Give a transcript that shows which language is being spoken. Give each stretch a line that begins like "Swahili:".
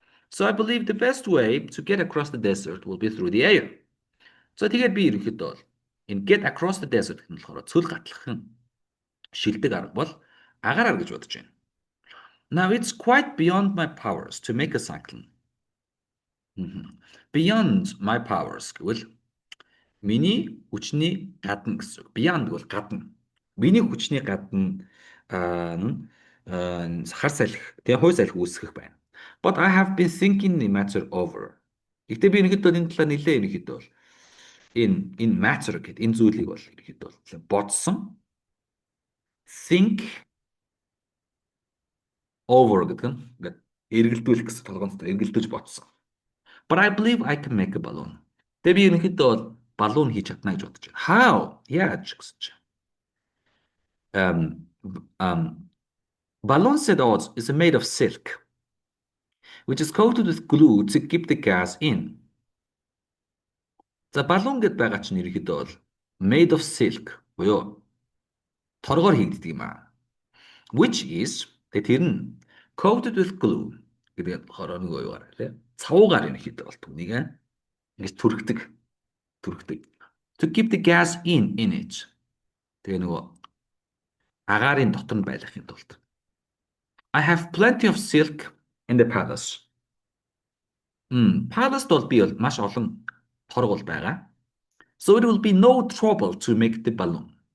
English: So I believe the best way to get across the desert will be through the air.
Mongolian: So тэгээд би ерөнхийдөө бол энэ
English: get across the desert
Mongolian: гэх нь болохоор цөл гатлах нь шилдэг арга бол агаараар гэж бодож байна.
English: Now it's quite beyond my powers to make a cyclone. Beyond my powers
Mongolian: гэвэл миний хүчний гадна гэсэн үг.
English: Beyond
Mongolian: гэвэл гадна. Миний хүчний гадна Сахар салхи, тэгээ хуй салхи үүсгэх байна.
English: But I have been thinking the matter over.
Mongolian: Гэхдээ би ерөнхийдөө энэ талаар нэлээд ерөнхийдөө бол энэ
English: matter
Mongolian: гэдэг энэ зүйлийг бол ерөнхийдөө бол бодсон.
English: Think over
Mongolian: гэдэг нь ингээд эргэлдүүлэх гэсэн толгойнтой эргэлдүүлж бодсон.
English: But I believe I can make a balloon.
Mongolian: Тэгээ би ерөнхийдөө бол балуун хийж чадна гэж бодож байна.
English: How?
Mongolian: Яаж гэсэн чинь.
English: Um, um, balloon said odds is made of silk, which is coated with glue to keep the gas in.
Mongolian: За балуун гэдээ байгаа чинь ерөнхийдөө бол
English: made of silk
Mongolian: буюу торгоор хийгддэг юм аа.
English: Which is
Mongolian: тэр нь
English: coated with glue
Mongolian: гэдэг болохоор нэг уягаар тий. Цавуугаар ерөнхийдөө бол түүнийг ингэж түрхдэг.
English: To keep the gas in it.
Mongolian: Тэгээ нөгөө агаарын дотор нь байлгахын тулд.
English: I have plenty of silk in the palace.
Mongolian: Palace бол би бол маш олон торгол байгаа.
English: So it will be no trouble to make the balloon.